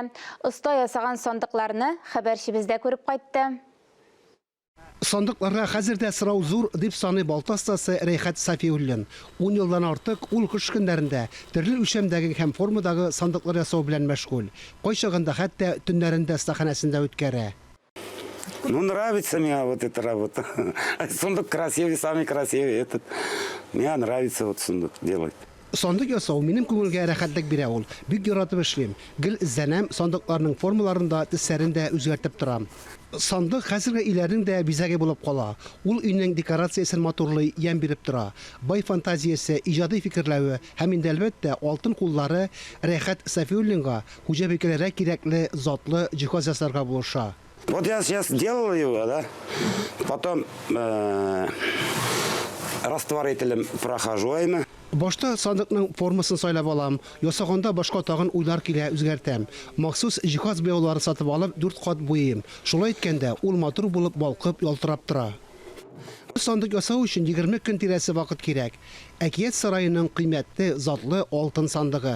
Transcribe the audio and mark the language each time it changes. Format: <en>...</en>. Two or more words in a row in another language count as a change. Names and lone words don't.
<tt>Оста ясаган сандыкларны хәбәрчебездә күреп кайтты. Сандыкларга хәзердә сорау зур дип саный балта остасы Рәйхәт Сафиуллин. 10 елдан артык ул кыш көннәрендә төрле үлчәмдәге һәм формадагы сандыклар ясау белән мәшгуль. Кайчагында хәтта төннәрендә стаханәсендә үткәрә.</tt> <ru>Ну, нравится мне вот эта работа. Сундук красивый, самый красивый. Мне нравится вот сундук делать.</ru> <tt>Сандык ясау минем күңелгә рәхәтлек бирә ул. Бик яратып эшлим. Гел зәнәм сандыкларның формаларында төсләрен дә үзгәртеп торам. Сандык хәзерге өйләрнең дә бизәге булып кала. Ул өйнең декорациясын матурлый, ямь биреп тора. Бай фантазиясе, иҗади фикерләве һәм инде әлбәттә алтын куллары Рәйхәт Сафиуллинга хуҗабикәләргә кирәкле затлы җиһаз ясарга булыша.</tt> <ru>Вот я сейчас делал его, да, потом растворителем прохожу.</ru> <tt>Башта сандыкның формасын сайлап алам, ясаганда башка тагын уйлар килә, үзгәртәм. Махсус җиһаз бояулары сатып алып 4 кат буйым. Шулай иткәндә ул матур булып балкып, ялтырап тора. Сандык ясау өчен 20 көн тирәсе вакыт кирәк. Әкият сарайының кыйммәтле затлы алтын сандыгы.</tt>